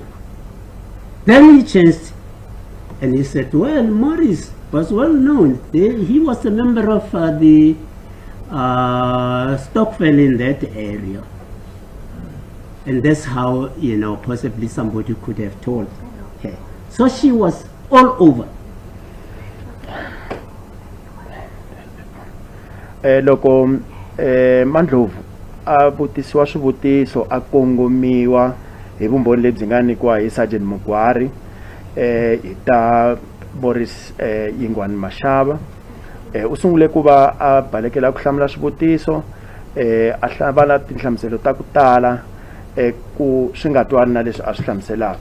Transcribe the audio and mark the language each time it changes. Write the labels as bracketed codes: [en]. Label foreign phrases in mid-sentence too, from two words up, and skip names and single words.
[en] Then he changed and he said, well, Morris was well known. He was a member of the Stockfell in that area. And that's how, possibly somebody could have told her. So she was all over. [ts] Loko Mandlovu a vutisiwa swivutiso a kongomiwa hi vumbhoni lebyi nga nyikiwa hi Sergeant Mukwari ta Morris Yingwani Mashaba, u sungule ku va a balekela ku hlamula swivutiso a hlava tinhlamuselo ta ku tala ku swi nga twani na leswi a swi hlamuselaka.